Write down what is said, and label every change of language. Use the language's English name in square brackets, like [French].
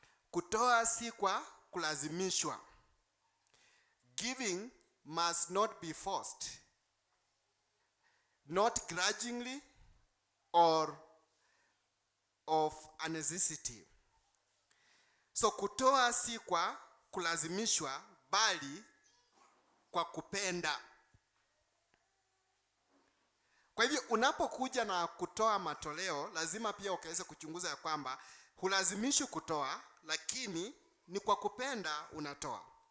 [Swahili] Kutoa si kwa kulazimishwa. [English] Giving must not be forced, not grudgingly or of a necessity. [Swahili] So kutoa si kwa kulazimishwa, bali kwa kupenda. Kwa hivyo unapokuja na kutoa matoleo, lazima pia ukaweze kuchunguza ya kwamba hulazimishi kutoa, lakini ni kwa kupenda unatoa.